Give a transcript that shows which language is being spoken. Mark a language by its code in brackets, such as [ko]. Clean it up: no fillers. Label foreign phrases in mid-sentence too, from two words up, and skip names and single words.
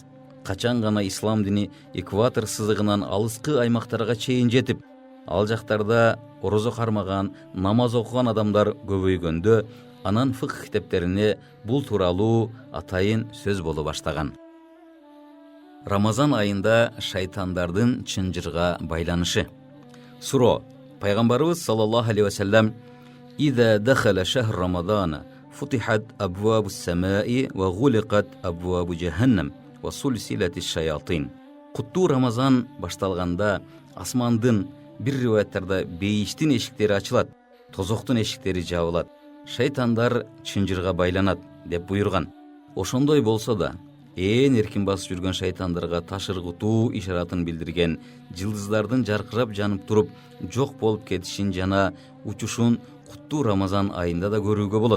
[ky] Качан гана ислам дини экватор сызыгынан алыскы аймактарга чейин жетип, ал жактарда орозо кармаган, намаз окуган адамдар көбөйгөндө, анан фикх китептерине бул тууралуу атайын сөз боло баштаган. Рамазан айында шайтандардын чынжырга байланышы. Суро. [ar] Пайгамбарыбыз صلى الله عليه وسلم: "إذا دخل شهر رمضان، فتحت أبواب السماء وغلقت أبواب جهنم وسلسلت الشياطين." [ky] Куттуу Рамазан башталганда асмандын, бир риваяттарда бейиштин эшиктери ачылат, тозоктун эшиктери жабылат, шайтандар чынжырга байланат деп буйрган. Ошондой болсо да, ээн эркин басып жүргөн шайтандарга ташыргытуу ишаратын билдирген жылдыздардын жаркырап жанып туруп жок болуп кетишин жана учушун куттуу Рамазан айында да көрүүгө болот.